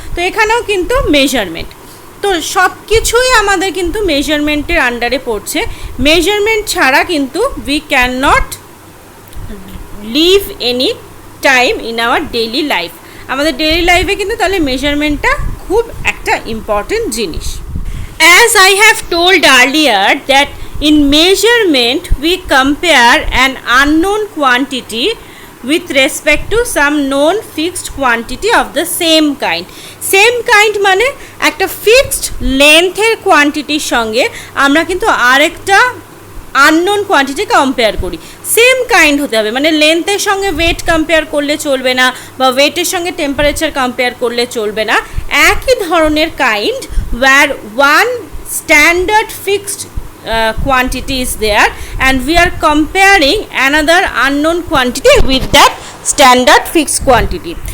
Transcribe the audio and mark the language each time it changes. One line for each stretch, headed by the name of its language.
Bangla: তো এখানেও কিন্তু মেজারমেন্ট. তো সব কিছুই আমাদের কিন্তু মেজারমেন্টের আন্ডারে পড়ছে. মেজারমেন্ট ছাড়া কিন্তু
English: We can not live any time in our daily life.
Bangla: আমাদের ডেইলি লাইফে কিন্তু তাহলে মেজারমেন্টটা খুব একটা ইম্পর্টেন্ট জিনিস.
English: As I have told earlier that in measurement we compare an unknown quantity with respect to some known fixed quantity of the same kind.
Bangla: Same kind মানে একটা fixed লেন্থের কোয়ান্টিটির সঙ্গে আমরা কিন্তু আরেকটা আননোন কোয়ান্টিটি কম্পেয়ার করি। Same kind হতে হবে, মানে লেন্থের সঙ্গে ওয়েট কম্পেয়ার করলে চলবে না, বা ওয়েটের সঙ্গে টেম্পারেচার কম্পেয়ার করলে চলবে না। একই ধরনের
English: Kind where one standard fixed quantity is there and we are comparing another unknown quantity with that standard fixed quantity.